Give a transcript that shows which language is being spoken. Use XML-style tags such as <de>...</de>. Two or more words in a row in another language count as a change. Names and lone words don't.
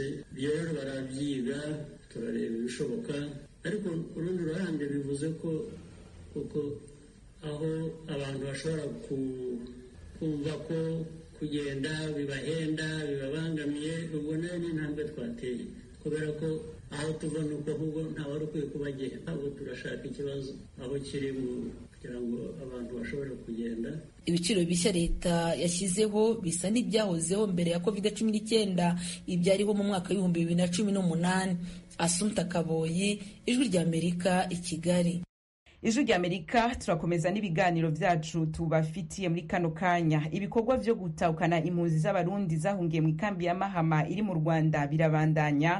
<rw>Ibyo rero barabyiga, turareba ibishoboka, ariko urundi ruhande bivuze ko kuko aho abantu bashobora kumva ko kugenda bibahenda bibabangamiye, ubwo nayo ni intambwe twateye, kubera ko aho tuva nuko ahubwo ntawe ari ukwiye kubagenda. Ntabwo turashaka ikibazo aho kiri kugira ngo abantu bashobore kugenda. Ibiciro bishya leta yashyizeho bisa n'ibyahozeho mbere ya COVID-19 ibyariho mu mwaka w'ibihumbi 2018. Assumpta Kaboyi, Ijwi ry'Amerika, i Kigali. Ijwi ry'Amerika, turakomeza n'ibiganiro byacu tubafitiye muri kano kanya.</rw> <rn>Ibikorwa vyo gutahukana impunzi z'abarundi zahungiye mu ikambi ya Mahama iri mu Rwanda birabandanya.</rn>